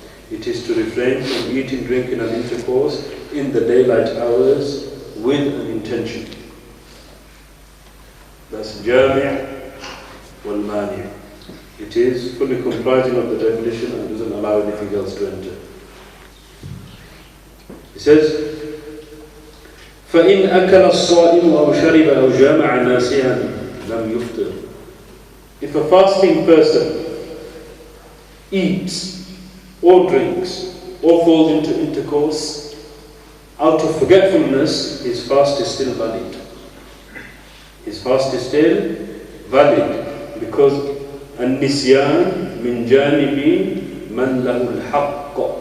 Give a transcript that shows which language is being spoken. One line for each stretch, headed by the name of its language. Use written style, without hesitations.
English: It is to refrain from eating, drinking and intercourse in the daylight hours with an intention. That's jami' wal mani'. It is fully comprising of the definition and doesn't allow anything else to enter. He says,
Arabic: فإن أكل الصائم أو شرب أو جامع ناسيا لم يفطر.
English: If a fasting person eats or drinks or falls into intercourse out of forgetfulness, his fast is still valid. His fast is still valid because
Arabic: النسيان من جانب من له الحق.